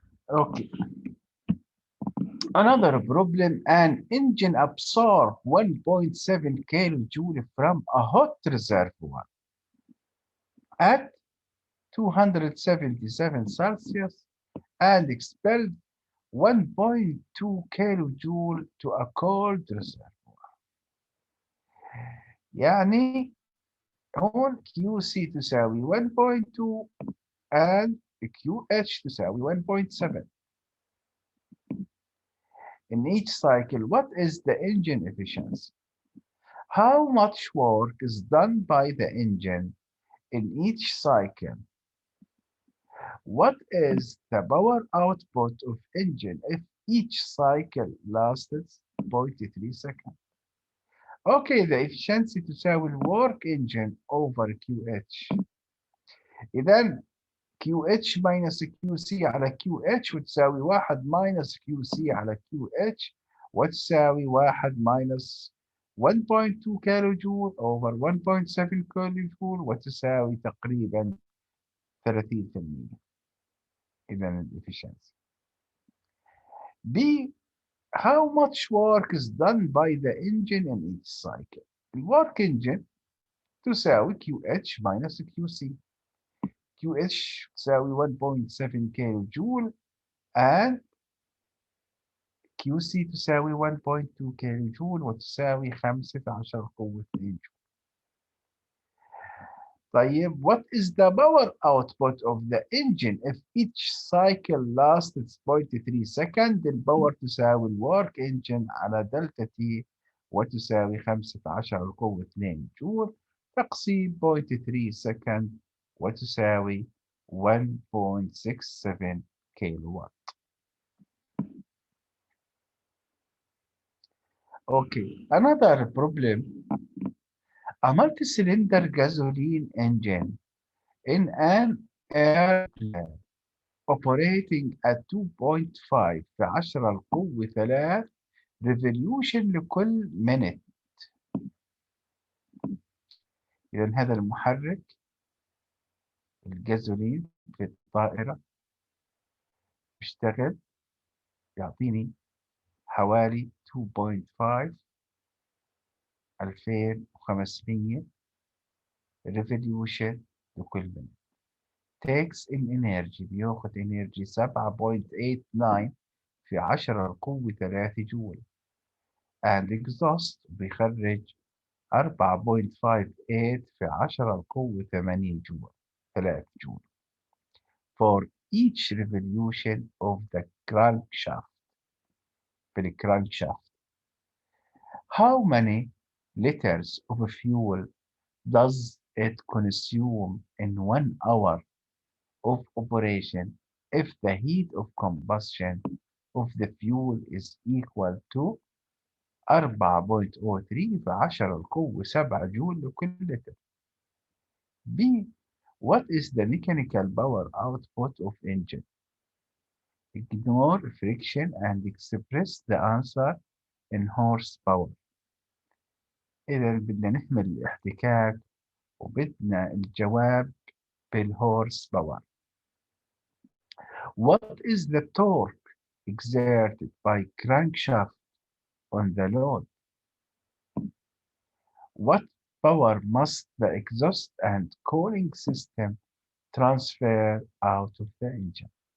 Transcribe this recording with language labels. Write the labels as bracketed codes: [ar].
[en] Okay. Another problem, an engine absorbs 1.7 kilojoule from a hot reservoir at 277 Celsius and expelled 1.2 kilojoule to a cold reservoir. [ar] يعني هون QC تساوي 1.2 and QH تساوي 1.7. [en] In each cycle, what is the engine efficiency? How much work is done by the engine in each cycle? What is the power output of engine if each cycle lasted 0.3 seconds? Okay, the efficiency تساوي الwork engine over QH. [ar] إذا QH minus QC على QH وتساوي 1 minus QC على QH وتساوي 1 minus 1.2 كيلو جول over 1.7 كيلو جول وتساوي تقريبا 30%. إذا الإفشنسي. B. [en] How much work is done by the engine in each cycle? الwork engine تساوي QH minus QC. [ar] QH تساوي 1.7 كيلو جول and QC تساوي 1.2 كيلو جول وتساوي 15 قوة 2 جول. طيب [en] what is the power output of the engine if each cycle lasted 0.3 second؟ [ar] الباور تساوي الورك engine على دلتا تي وتساوي 15 قوة 2 جول تقسيم 0.3 second وتساوي 1.67 كيلو وات. [en] Okay, another problem. A multi-cylinder gasoline engine in an airplane operating at 2.5 [ar] في 10 القوة 3 [en] revolution لكل minute. [ar] إذا هذا المحرك الجازولين في الطائرة بيشتغل يعطيني حوالي 2.5 2500 revolution لكل minute. [en] takes in energy بياخد energy 7.89 في 10 القوة 3 جول and exhaust بيخرج 4.58 [ar] في 10 القوة 8 جول 3 جول [en] for each revolution of the crankshaft بالcrankshaft. How many liters of fuel does it consume in 1 hour of operation if the heat of combustion of the fuel is equal to 4.03 [ar] في 10 القوة 7 جول لكل لتر. [en] B. What is the mechanical power output of engine? Ignore friction and express the answer in horsepower. [ar] إذا بدنا نحمل الاحتكاك وبدنا الجواب بالهورس باور. [en] What is the torque exerted by crankshaft on the load? What power must the exhaust and cooling system transfer out of the engine?